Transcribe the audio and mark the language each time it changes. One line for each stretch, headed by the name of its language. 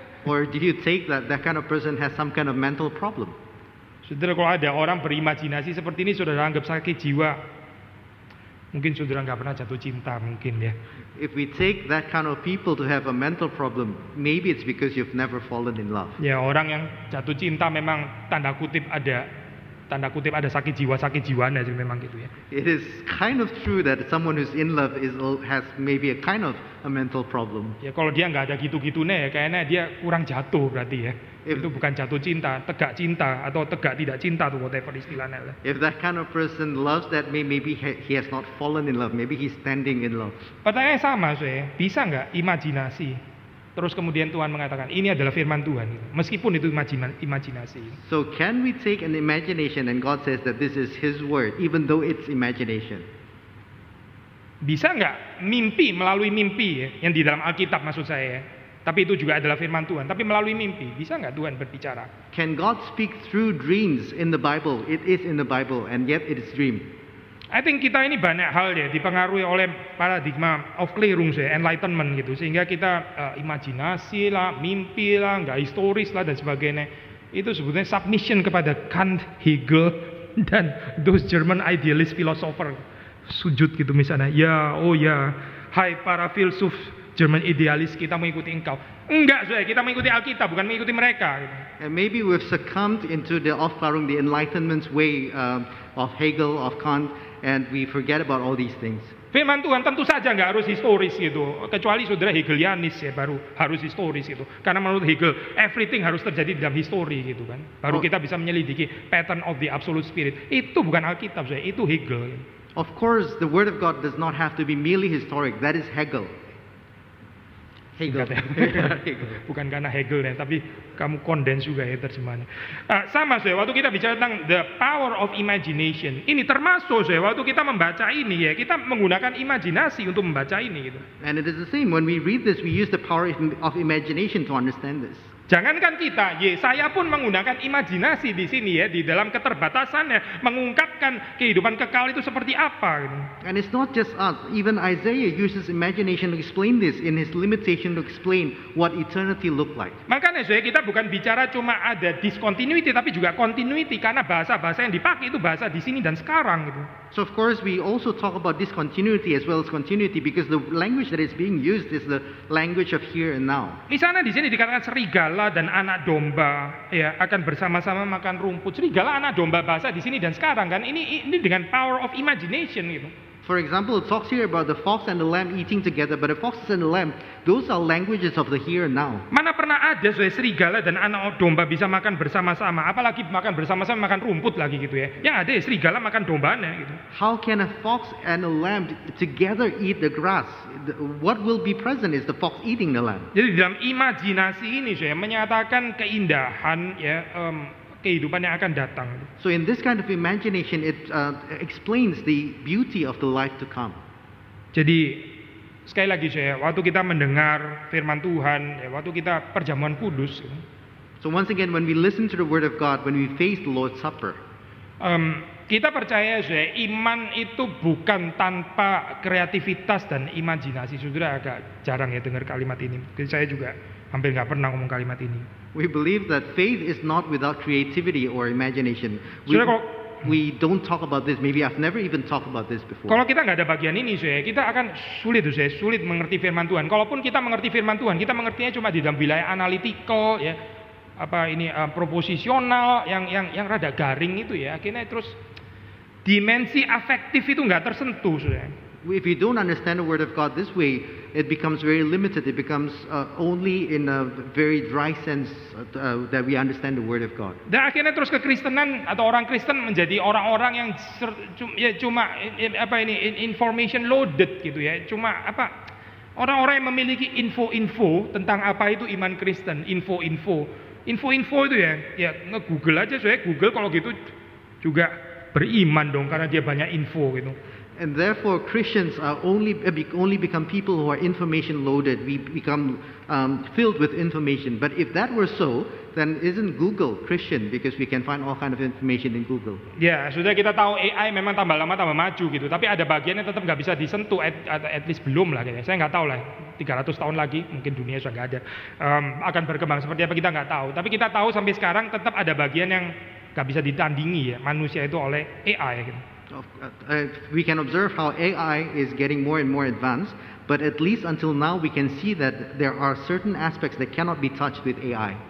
English: Or do you take that kind of person has some kind of mental problem?
Indonesian: Saudara, kalau ada orang berimajinasi seperti ini saudara anggap sakit jiwa, mungkin saudara nggak pernah jatuh cinta mungkin ya.
English: If we take that kind of people to have a mental problem, maybe it's because you've never fallen in love.
Indonesian: Ya, orang yang jatuh cinta memang tanda kutip ada sakit jiwanya sih memang gitu ya.
English: It is kind of true that someone who's in love has maybe a kind of a mental problem.
Indonesian: Ya kalau dia nggak ada gitu-gitunya ya kayaknya dia kurang jatuh berarti ya. Itu bukan jatuh cinta, tegak cinta atau tegak tidak cinta tuh whatever istilahnya lah.
English: If that kind of person loves that, maybe he has not fallen in love, maybe he's standing in love.
Indonesian: Pertanyaannya sama bisa nggak imajinasi? Terus kemudian Tuhan mengatakan ini adalah firman Tuhan, meskipun itu imajinasi.
English: So can we take an imagination and God says that this is His word, even though it's imagination?
Indonesian: Bisa nggak mimpi melalui mimpi ya, yang di dalam Alkitab maksud saya ya. Tapi itu juga adalah firman Tuhan. Tapi melalui mimpi, bisa nggak Tuhan berbicara?
English: Can God speak through dreams in the Bible? It is in the Bible, and yet it is dream. I think
Indonesian: kita ini banyak hal ya dipengaruhi oleh paradigma of Klärung ya, enlightenment gitu. Sehingga kita imajinasi lah, mimpi lah, nggak historis lah dan sebagainya. Itu sebetulnya submission kepada Kant, Hegel, dan
English: those German idealist philosopher.
Indonesian: Sujud gitu misalnya, ya, oh ya, hai para filsuf German idealis, kita mengikuti engkau. Enggak, saya kita mengikuti Alkitab, bukan mengikuti mereka. Gitu.
English: And maybe we've succumbed into the Aufklärung, the Enlightenment's way of Hegel, of Kant, and we forget about all these things.
Indonesian: Firman Tuhan tentu saja nggak harus historis gitu, kecuali saudara Hegelianis ya baru harus historis gitu. Karena menurut Hegel, everything harus terjadi dalam histori gitu kan. Baru kita bisa menyelidiki
English: pattern of the absolute spirit.
Indonesian: Itu bukan Alkitab, saya itu Hegel.
English: Of course, the Word of God does not have to be merely historic. That is Hegel. Hegel.
Indonesian: Bukan karena Hegel ya, tapi kamu kondens juga ya terjemahannya. Sama saya, waktu kita bicara tentang
English: the power of imagination,
Indonesian: ini termasuk saya waktu kita membaca ini ya, kita menggunakan imajinasi untuk membaca ini gitu.
English: And it is the same when we read this, we use the power of imagination to understand this.
Indonesian: Jangankan kita, saya pun menggunakan imajinasi di sini ya, di dalam keterbatasannya, mengungkapkan kehidupan kekal itu seperti apa. Gitu.
English: And it's not just us. Even Isaiah uses imagination to explain this in his limitation to explain what eternity look like.
Indonesian: Makanya kita bukan bicara cuma ada discontinuity, tapi juga continuity, karena bahasa-bahasa yang dipakai itu bahasa di sini dan sekarang. Gitu.
English: So of course we also talk about discontinuity as well as continuity because the language that is being used is the language of here and now.
Indonesian: Misalnya di sini dikatakan serigala dan anak domba ya akan bersama-sama makan rumput. Serigala, anak domba bahasa di sini dan sekarang kan. Ini dengan
English: power of imagination
Indonesian: gitu.
English: For example, it talks here about the fox and the lamb eating together, but the foxes and the lamb, those are languages of the here and now.
Indonesian: Mana pernah ada serigala dan anak domba bisa makan bersama-sama, apalagi makan bersama-sama makan rumput lagi gitu ya. Yang ada serigala makan dombanya gitu.
English: How can a fox and a lamb together eat the grass? What will be present is the fox eating the lamb.
Indonesian: Jadi dalam imajinasi ini saya menyatakan keindahan ya kehidupan yang akan datang.
English: So in this kind of imagination, it explains the beauty of the life to come.
Indonesian: Jadi sekali lagi saya, waktu kita mendengar firman Tuhan, ya, waktu kita perjamuan kudus.
English: So once again, when we listen to the Word of God, when we face the Lord's Supper,
Indonesian: kita percaya saya, iman itu bukan tanpa kreativitas dan imajinasi. Saudara agak jarang ya dengar kalimat ini. Jadi saya juga hampir nggak pernah ngomong kalimat ini.
English: we believe that faith is not without creativity or imagination.
Indonesian: Saudara,
English: We don't talk about this. Maybe I've never even talked about this before.
Indonesian: kalau kita nggak ada bagian ini, kita akan sulit mengerti firman Tuhan. Kalaupun kita mengerti firman Tuhan, kita mengertinya cuma di dalam wilayah analytical, ya, proposisional, yang rada garing itu ya. Akhirnya terus dimensi afektif itu nggak tersentuh,
English: If we don't understand the Word of God this way, it becomes very limited. It becomes only in a very dry sense that we understand the Word of God.
Indonesian: Dan akhirnya terus kekristenan atau orang Kristen menjadi orang-orang yang cuma
English: information loaded
Indonesian: gitu ya. Cuma orang-orang yang memiliki info-info tentang apa itu iman Kristen, info-info itu ya nge-Google aja, Google kalau gitu juga beriman dong karena dia banyak info gitu.
English: And therefore, Christians are only become people who are information loaded. We become filled with information. But if that were so, then isn't Google Christian? Because we can find all kind of information in Google.
Indonesian: Ya, sudah kita tahu AI memang tambah lama tambah maju gitu. Tapi ada bagian yang tetap nggak bisa disentuh.
English: At least
Indonesian: belum lah kayaknya. Saya nggak tahu lah. 300 tahun lagi mungkin dunia sudah nggak ada. Akan berkembang seperti apa kita nggak tahu. Tapi kita tahu sampai sekarang tetap ada bagian yang nggak bisa ditandingi ya manusia itu oleh AI gitu.
English: We can observe how AI is getting more and more advanced, but at least until now we can see that there are certain aspects that cannot be touched with AI.